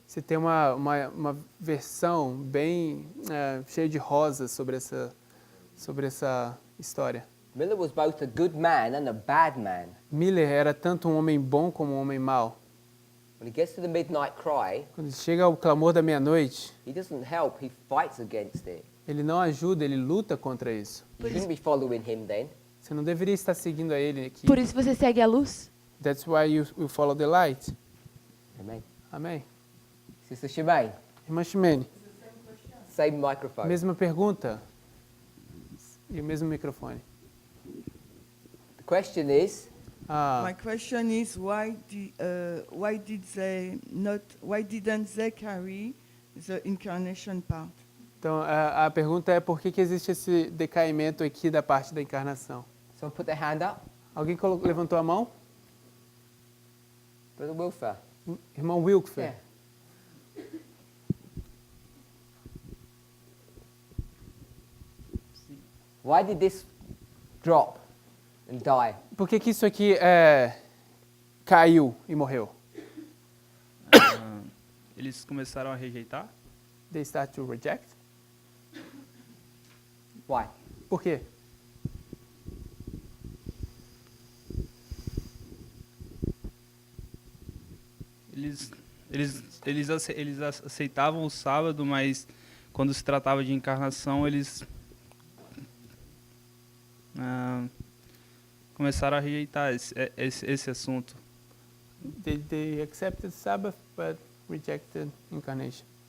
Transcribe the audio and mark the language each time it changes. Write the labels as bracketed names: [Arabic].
[Portuguese] Você tem uma versão bem cheia de rosas sobre essa história. [English] Miller was both a good man and a bad man. [Portuguese] Miller era tanto um homem bom como um homem mau. [English] When he gets to the midnight cry, [Portuguese] Quando chega ao clamor da meia-noite, [English] he doesn't help, he fights against it. [Portuguese] ele não ajuda, ele luta contra isso. [English] You shouldn't be following him then. [Portuguese] Você não deveria estar seguindo a ele aqui. Por isso você segue a luz? [English] That's why you follow the light. Amen. [Portuguese] Amém. [English] Sister Shemaine, [Portuguese] Irmã Ximene, [English] same microphone. [Portuguese] mesma pergunta e o mesmo microfone. [English] The question is, My question is why didn't they carry the incarnation part? [Portuguese] Então, a pergunta é por que existe esse decaimento aqui da parte da encarnação? [English] Someone put their hand up. [Portuguese] Alguém levantou a mão? [English] Brother Wilfer. [Portuguese] Irmão Wilkfer. [English] Yeah. Why did this drop and die? [Portuguese] Por que isso aqui caiu e morreu? Eles começaram a rejeitar. [English] They start to reject. Why? [Portuguese] Por quê? Eles aceitavam o sábado, mas quando se tratava de encarnação, eles começaram a rejeitar esse assunto. [English] They accepted Sabbath, but rejected incarnation.